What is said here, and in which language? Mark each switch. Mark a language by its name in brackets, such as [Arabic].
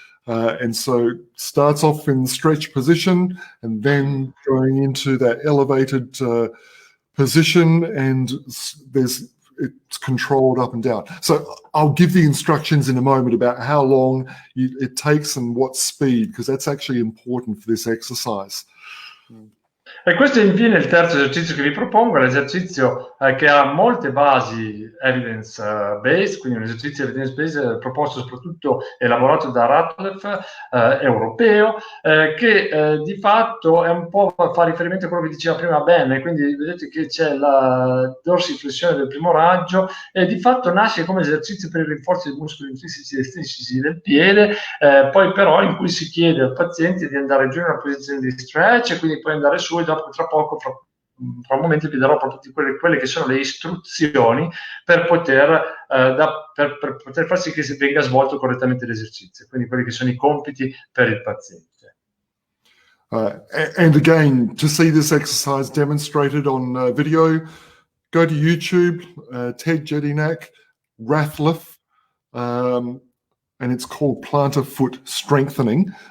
[English] And so starts off in stretch position and then going into that elevated position, and it's controlled up and down. So I'll give the instructions in a moment about how long it takes and what speed, because that's actually important for this exercise. [Italian] E questo è infine il terzo esercizio che vi propongo, l'esercizio che ha molte basi evidence-based, quindi un esercizio evidence-based proposto soprattutto, elaborato da Ratliff, europeo, che di fatto è un po' fa riferimento a quello che diceva prima Ben, quindi vedete che c'è la dorsiflessione del primo raggio e di fatto nasce come esercizio per il rinforzo dei muscoli intrinseci e estrinseci del piede, poi però in cui si chiede al paziente di andare giù in una posizione di stretch e quindi poi andare su, e dopo tra poco, fra un momento vi darò proprio quelle che sono le istruzioni per poter far sì che si venga svolto correttamente l'esercizio, quindi quelli che sono i compiti per il paziente. [English] And again, to see this exercise demonstrated on video, go to YouTube, Ted Jedynak, Ratliff, and it's called plantar foot strengthening.